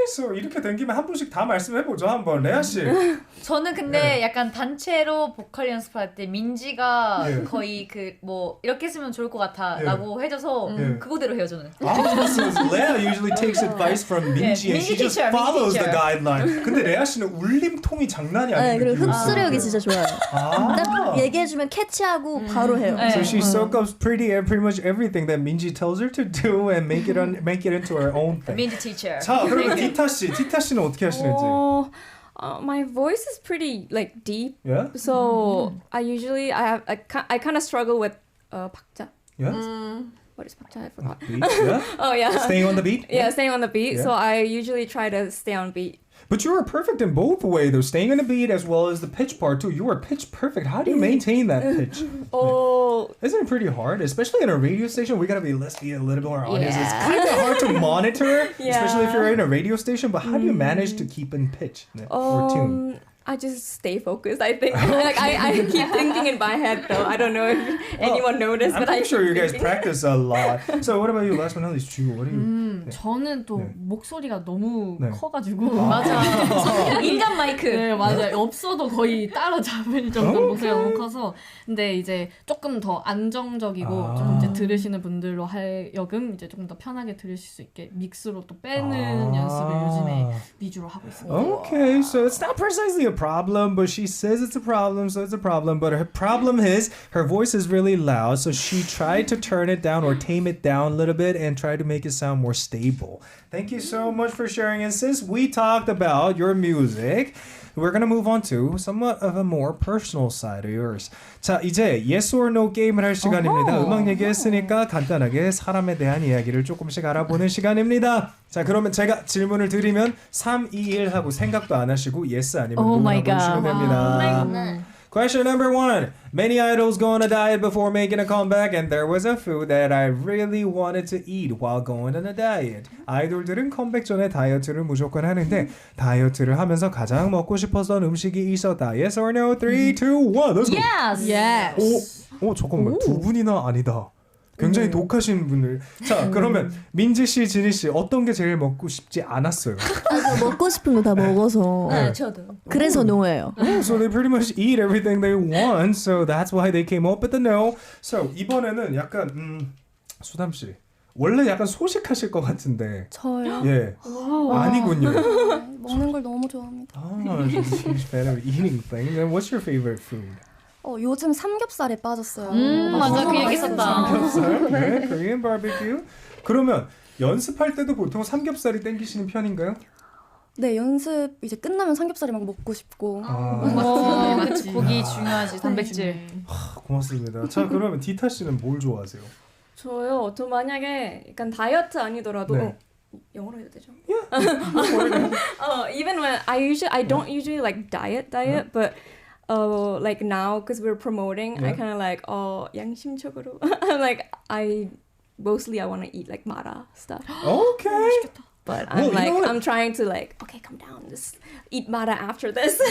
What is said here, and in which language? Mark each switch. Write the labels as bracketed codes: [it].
[ko] So 이렇게 된 김에 한 분씩 다 말씀해보죠, 한번. 레아 씨. 저는 근데 약간 단체로 보컬 연습할 때 민지가 거의 그 뭐 이렇게 했으면 좋을 것 같아라고 해줘서 그거대로 해요 저는. [en] So Leah usually takes advice from Minji and she just follows the guideline. [ko] 근데 레아 씨는 울림통이 장난이 아닌 그리고 흡수력이 진짜 좋아요. 딱 얘기해주면 캐치하고 바로 해요. [en] So she soaks up pretty much everything that Minji tells her to do and make it into her own thing. [ko] 민지 teacher. 자, 그러면 디타 씨는 어떻게 하시는지? [en] My voice is pretty like deep. Yeah. So I usually I kind of struggle with 박자. Yeah. What is 박자? I forgot. Beat. Yeah. Oh yeah. Staying on the beat. Yeah, staying on the beat. Yeah. So I usually try to stay on beat. But you were perfect in both ways, though. Staying on the beat as well as the pitch part too. You were pitch perfect. How do you maintain that pitch? Isn't it pretty hard? Especially in a radio station, we gotta let's be a little bit more honest. It's kind of hard to monitor, especially if you're in a radio station. But how do you manage to keep in pitch or tune? I just stay focused. I think I keep thinking in my head though. I don't know if anyone noticed, I'm but pretty sure you guys practice a lot. So what about you? Last but not least, Ju, what do you? [ko] 저는 또 목소리가 너무 네. 커가지고 맞아. 인간 마이크. 네 맞아요. 없어도 거의 따라잡을 정도로 목소리가 너무 커서 근데 이제 조금 더 안정적이고 좀 이제 들으시는 분들로 하여금 이제 조금 더 편하게 들으실 수 있게 믹스로 또 빼는 연습을 요즘에 위주로 하고 있습니다. [en] Okay, so it's not precisely a problem, but she says it's a problem, so it's a problem. But her problem is her voice is really loud, so she tried to turn it down or tame it down a little bit and try to make it sound more stable. Thank you so much for sharing. And since we talked about your music, we're going to move on to somewhat of a more personal side of yours. [ko] 자, 이제 yes or no 게임을 할 시간입니다. 음악 얘기했으니까 간단하게 사람에 대한 이야기를 조금씩 알아보는 시간입니다. 자, 그러면 제가 질문을 드리면 3, 2, 1 하고 생각도 안 하시고 yes 아니면 no 보시면 됩니다. [en] Question number 1. Many idols go on a diet before making a comeback, and there was a food that I really wanted to eat while going on a diet. [ko] 아이돌들은 컴백 전에 다이어트를 무조건 하는데 다이어트를 하면서 가장 먹고 싶었던 음식이 있었다. [en] Yes or no? 3, 2, 1. Let's go. Yes. [ko] 잠깐만. 두 분이나 아니다. 굉장히 독하신 분들. 자, 그러면 민지 씨, 지니 씨 어떤 게 제일 먹고 싶지 않았어요? 먹고 싶은 거 다 먹어서. 네. 저도. 그래서 노예요. [en] So they pretty much eat everything they want. So that's why they came up with the no. [ko] So 이번에는 약간 수담 씨. 원래 약간 소식하실 것 같은데. 저요? 예. 아니군요. 먹는 걸 너무 좋아합니다. [en] She's a huge fan of eating things. And what's your favorite food? [ko] 요즘 삼겹살에 빠졌어요. 맞아 그 얘기 했었다. 삼겹살? 네, Korean barbecue. 그러면 연습할 때도 보통 삼겹살이 땡기시는 편인가요? 네, 연습 이제 끝나면 삼겹살이 막 먹고 싶고. 그치 고기 중요하지 단백질. 고맙습니다. 자, 그러면 디타 씨는 뭘 좋아하세요? 저요. 저 만약에 약간 다이어트 아니더라도 영어로 해도 되죠? [en] Yeah. Even when I don't usually like diet, but like now because we're promoting, I kind of like 양심적으로. I'm like I want to eat like mara stuff. Okay. But Well, I'm you like know what? I'm trying to like okay, calm down. Just eat mara after this.